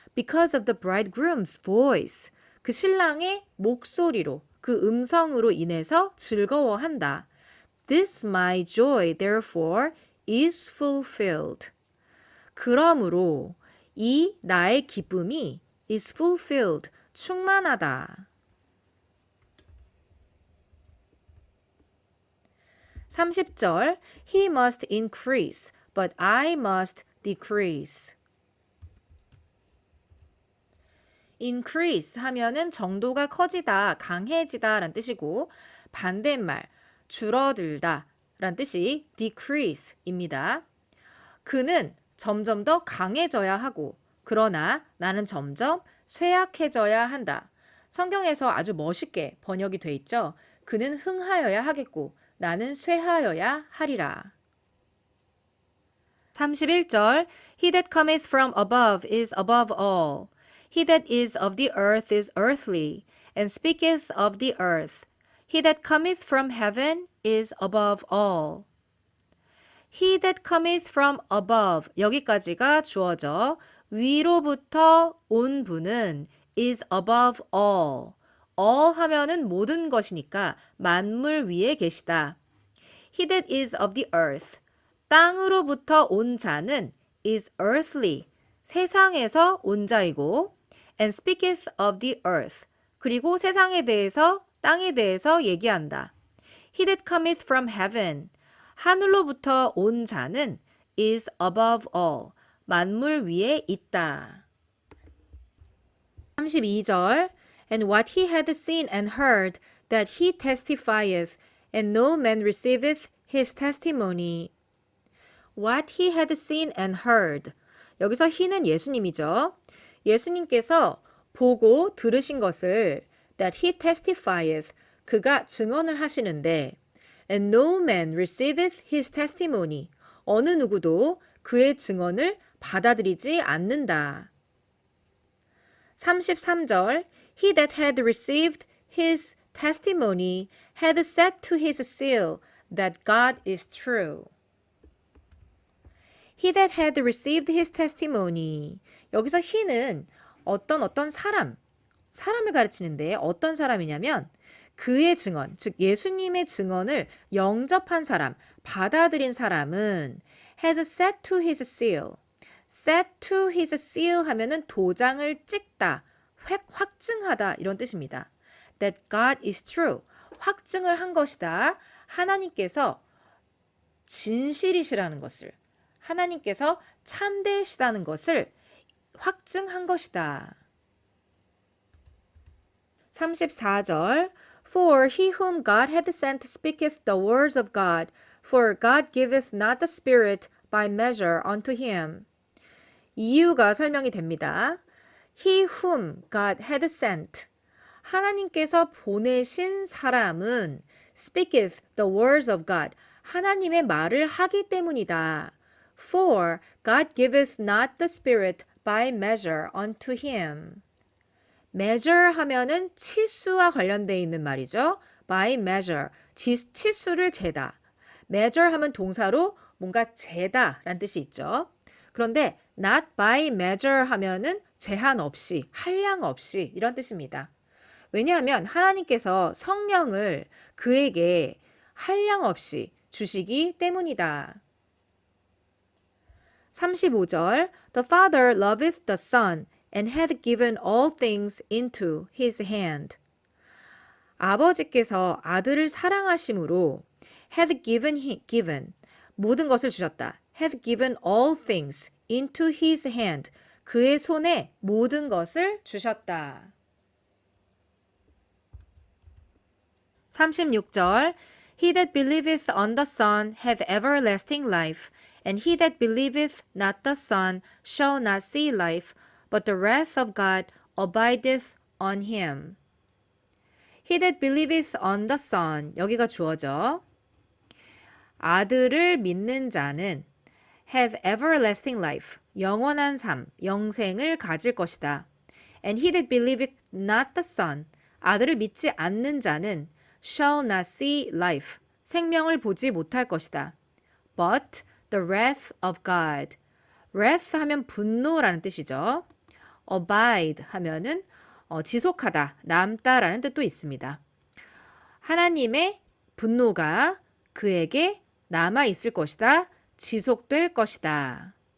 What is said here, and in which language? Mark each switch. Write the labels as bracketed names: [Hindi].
[English] Because of the bridegroom's voice. [Korean] 그 신랑의 목소리로, 그 음성으로 인해서 즐거워한다. [English] This my joy, therefore, is fulfilled. [Korean] 그러므로 이 나의 기쁨이 [English] is fulfilled, [Korean] 충만하다. [English] 30절 He must increase, but I must decrease. [Korean] increase 하면은 정도가 커지다, 강해지다 라는 뜻이고 반대말 줄어들다 라는 뜻이 decrease입니다. 그는 점점 더 강해져야 하고 그러나 나는 점점 쇠약해져야 한다. 성경에서 아주 멋있게 번역이 돼 있죠. 그는 흥하여야 하겠고 나는 쇠하여야 하리라. [English] 31절 He that cometh from above is above all. He that is of the earth is earthly, and speaketh of the earth. He that cometh from heaven is above all. He that cometh from above, [Korean] 여기까지가 주어져 위로부터 온 분은 [English] is above all. [Korean] all 하면은 모든 것이니까 만물 위에 계시다. [English] He that is of the earth, [Korean] 땅으로부터 온 자는 [English] is earthly, [Korean] 세상에서 온 자이고 [English] and speaketh of the earth, [Korean] 그리고 세상에 대해서, 땅에 대해서 얘기한다. [English] He that cometh from heaven. [Korean] 하늘로부터 온 자는 [English] is above all. [Korean] 만물 위에 있다. [English] 32절 And what he had seen and heard that he testifieth, and no man receiveth his testimony. What he had seen and heard. [Korean] 여기서 he는 예수님이죠. 예수님께서 보고 들으신 것을 [English] that he testifieth. [Korean] 그가 증언을 하시는데 [English] and no man receiveth his testimony. [Korean] 어느 누구도 그의 증언을 받아들이지 않는다. [English] 33절 He that had received his testimony had set to his seal that God is true. He that had received his testimony. [Korean] 여기서 he는 어떤 사람을 가르치는데 어떤 사람이냐면 그의 증언, 즉 예수님의 증언을 영접한 사람, 받아들인 사람은 [English] has set to his seal. [Korean] set to his seal 하면은 도장을 찍다, 확증하다 이런 뜻입니다. [English] That God is true. [Korean] 확증을 한 것이다. 하나님께서 진실이시라는 것을, 하나님께서 참되시다는 것을 확증한 것이다. [English] 34절 For he whom God hath sent speaketh the words of God, for God giveth not the Spirit by measure unto him. [Korean] 이유가 설명이 됩니다. [English] He whom God had sent. [Korean] 하나님께서 보내신 사람은 [English] speaketh the words of God. [Korean] 하나님의 말을 하기 때문이다. [English] For God giveth not the Spirit by measure unto him. [Korean] measure 하면은 치수와 관련되어 있는 말이죠. by measure, 치수를 재다. measure 하면 동사로 뭔가 재다 라는 뜻이 있죠. 그런데 not by measure 하면은 제한 없이, 한량 없이 이런 뜻입니다. 왜냐하면 하나님께서 성령을 그에게 한량 없이 주시기 때문이다. [English] 35절 The Father loveth the Son and hath given all things into his hand. [Korean] 아버지께서 아들을 사랑하심으로 [English] hath given [Korean] 모든 것을 주셨다. [English] hath given all things into his hand. [Korean] 그의 손에 모든 것을 주셨다. [English] 36절 He that believeth on the Son hath everlasting life, and he that believeth not the Son shall not see life, but the wrath of God abideth on him. He that believeth on the Son, [Korean] 여기가 주어져. 아들을 믿는 자는 [English] have everlasting life, [Korean] 영원한 삶, 영생을 가질 것이다. [English] And he that believeth not the Son, [Korean] 아들을 믿지 않는 자는 [English] shall not see life, [Korean] 생명을 보지 못할 것이다. [English] But the wrath of God. [Korean] wrath 하면 분노라는 뜻이죠. abide 하면은 지속하다, 남다라는 뜻도 있습니다. 하나님의 분노가 그에게 남아 있을 것이다. 지속될 것이다.